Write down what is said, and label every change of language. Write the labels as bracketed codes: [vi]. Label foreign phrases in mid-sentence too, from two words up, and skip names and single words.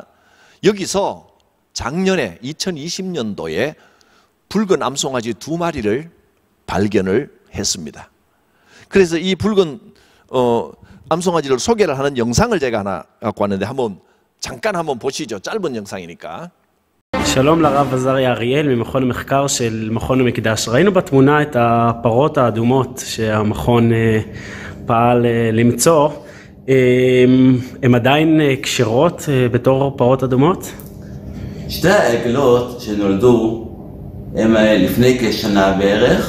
[ko] 여기서 작년에 2020년도에 붉은 암송아지 2마리를 발견을 했습니다. 그래서 이 붉은 암송아지를 소개를 하는 영상을 제가 하나 갖고 왔는데 잠깐 한번 보시죠. 짧은 영상이니까. [he] שלום לרב עזריה אריאל ממכון המחקר של מכון המקדש. ראינו בתמונה את הפרות האדומות שהמכון פעל למצוא. הן עדיין כשרות בתור פרות אדומות? שתי העגלות שנולדו הם לפני כשנה בערך.